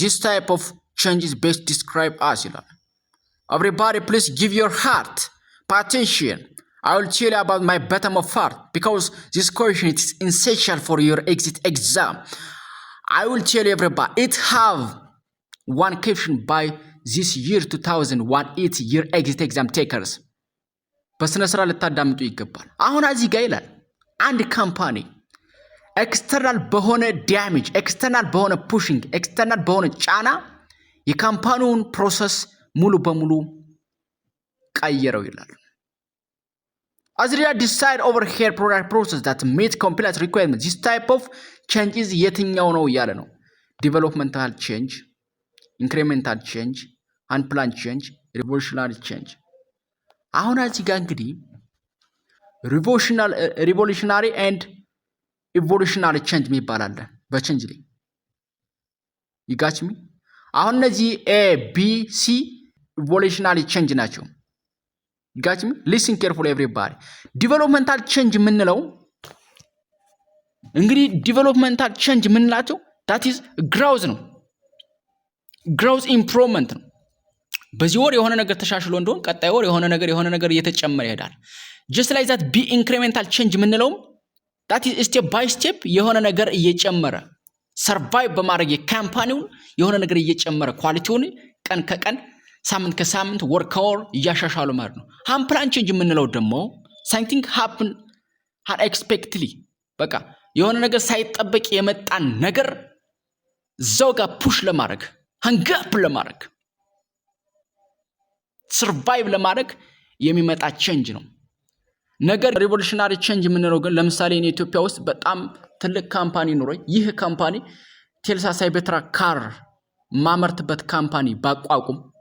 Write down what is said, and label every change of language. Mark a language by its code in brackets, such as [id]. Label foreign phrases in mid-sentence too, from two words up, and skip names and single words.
[en] This type of change is best described as everybody please give your heart attention. I will tell you about my bottom of heart because this question is essential for your exit exam. I will tell you everybody it have one question by this year 2001 8 year exit exam takers [am] በስነ ስራ ልታዳምጡ ይገባል። አሁን እዚህ ጋር ይላል አንድ ካምፓኒ ኤክስተርናል በሆነ ዳሜጅ ኤክስተርናል በሆነ ፑሽንግ ኤክስተርናል በሆነ ጫና የካምፓኒውን ፕሮሰስ ሙሉ በሙሉ ቀይረው ይላል። [en] As they decide over here product process that meet compliance requirements, this type of changes [am] የትኛው ነው እያለ ነው። [en] developmental change, incremental change, unplanned change, revolutionary change። [am] አሁን እዚህ ጋር እንግዲህ [en] revolutionary and evolutionary change [am] የሚባል አለ በቼንጅ ላይ ይጋችሚ። አሁን እነዚህ [en] A B C evolutionary change [am] ናቸው። ይጋችሚ [en] listen carefully everybody። developmental change [am] የምንለው እንግዲህ [en] developmental change የምንላቸው that is [am] growth ነው። [en] growth improvement [am] ነው። በዚህ ወር የሆነ ነገር ተሻሽሎ እንደሆነ ቀጣይ ወር የሆነ ነገር እየተጨመረ ይሄዳል። [en] just like that be incremental change [am] የምንለው [en] that is step by step [am] የሆነ ነገር እየጨመረ ሰርቫይቭ በማድረግ የካምፓኒውን የሆነ ነገር እየጨመረ ኳሊቲውን ቀን ከቀን ሳምንት ከሳምንት ወር ከወር እያሻሻሉ ማለት ነው። [en] unplanned change [am] የምንለው ደግሞ [en] something happen unexpectedly [am] በቃ የሆነ ነገር ሳይጠበቅ የመጣን ነገር እዛው ጋር ፑሽ ለማድረግ ሃንጋፕ ለማድረግ ሰርቫይቭ ለማድረግ የሚመጣ ቼንጅ ነው። ነገር [en] revolutionary change [am] የምንለው ግን ለምሳሌ እኔ ኢትዮጵያ ውስጥ በጣም ትልቅ ካምፓኒ ኖሮኝ ይህ ካምፓኒ ቴልሳ ሳይበትራክ ካር ማመርትበት ካምፓኒ ባቋቁም